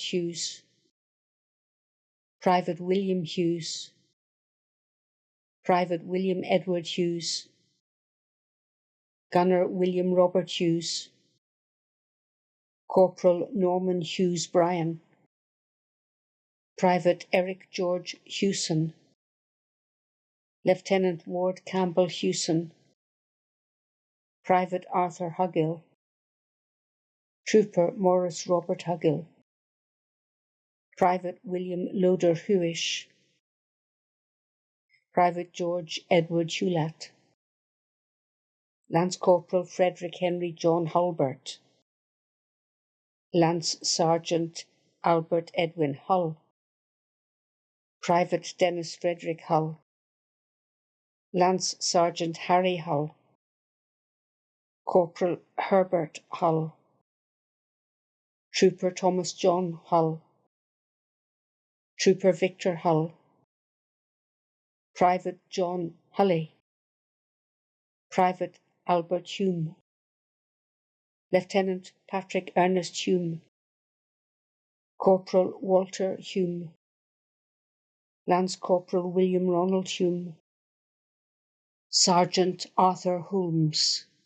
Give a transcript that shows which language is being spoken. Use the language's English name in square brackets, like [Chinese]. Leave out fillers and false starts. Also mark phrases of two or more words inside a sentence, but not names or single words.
[English] Hughes, Private William Hughes, Private William Edward Hughes, Gunner William Robert Hughes, Corporal Norman Hughes Bryan, Private Eric George Hewson, Lieutenant Ward Campbell Hewson, Private Arthur Hugill, Trooper Morris Robert Hugill, Private William Loder Hewish, Private George Edward Hewlett, Lance Corporal Frederick Henry John Hulbert, Lance Sergeant Albert Edwin Hull, Private Dennis Frederick Hull, Lance Sergeant Harry Hull, Corporal Herbert Hull, Trooper Thomas John Hull, Trooper Victor Hull, Private John Hulley, Private Albert Hume, Lieutenant Patrick Ernest Hume, Corporal Walter Hume, Lance Corporal William Ronald Hume, Sergeant Arthur Holmes,